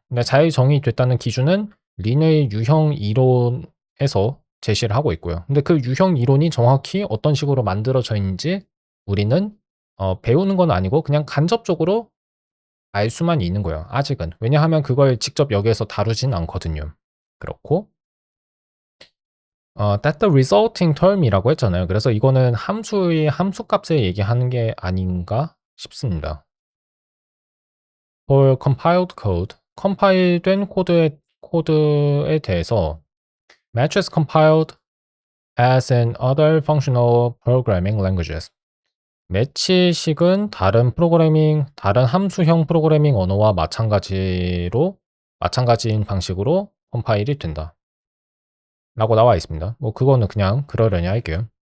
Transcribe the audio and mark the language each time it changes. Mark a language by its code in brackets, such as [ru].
[ko] 근데 잘 정의됐다는 기준은 린의 유형 이론에서 제시를 하고 있고요. 근데 그 유형 이론이 정확히 어떤 식으로 만들어져 있는지 우리는 배우는 건 아니고 그냥 간접적으로 알 수만 있는 거예요. 아직은. 왜냐하면 그걸 직접 여기에서 다루진 않거든요. 그렇고 [en] that the resulting term [ko] 이라고 했잖아요. 그래서 이거는 함수의 함수값을 얘기하는 게 아닌가 싶습니다. [en] for compiled code, [ko] 컴파일된 코드에 대해서 [en] match is compiled as in other functional programming languages. [ko] 매치식은 다른 함수형 프로그래밍 언어와 마찬가지인 방식으로 컴파일이 된다. 라고 나와 있습니다. 뭐 그거는 그냥 그러려니 할게요.